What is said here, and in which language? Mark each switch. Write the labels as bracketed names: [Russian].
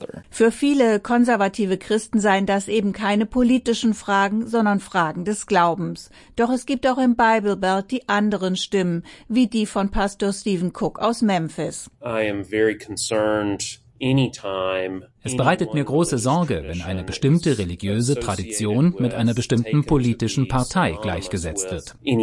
[German] Für viele konservative Christen seien das eben keine politischen Fragen, sondern Fragen des Glaubens. Doch es gibt auch im Bible Belt die anderen Stimmen, wie die von Pastor Stephen Cook aus Memphis. [English] I am very concerned anytime. [German] Es bereitet mir große Sorge, wenn eine bestimmte religiöse Tradition mit einer bestimmten politischen Partei gleichgesetzt wird.